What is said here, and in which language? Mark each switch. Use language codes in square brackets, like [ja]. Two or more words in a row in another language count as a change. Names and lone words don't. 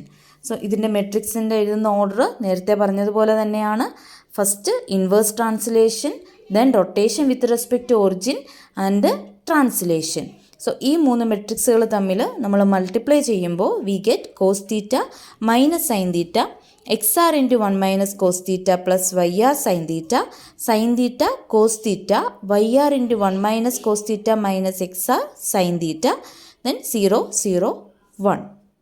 [ml] സോ ഇതിൻ്റെ മെട്രിക്സിൻ്റെ എഴുതുന്ന ഓർഡർ നേരത്തെ പറഞ്ഞതുപോലെ തന്നെയാണ്. [en] First inverse translation, then rotation with respect to origin and translation. [ml] സോ ഈ 3 മെട്രിക്സുകൾ തമ്മിൽ നമ്മൾ മൾട്ടിപ്ലൈ ചെയ്യുമ്പോൾ [en] we get cos theta minus sin theta XR into 1 minus cos theta plus YR sin theta, sin theta cos theta, YR into 1 minus cos theta minus XR sin theta, then 0, 0, 1.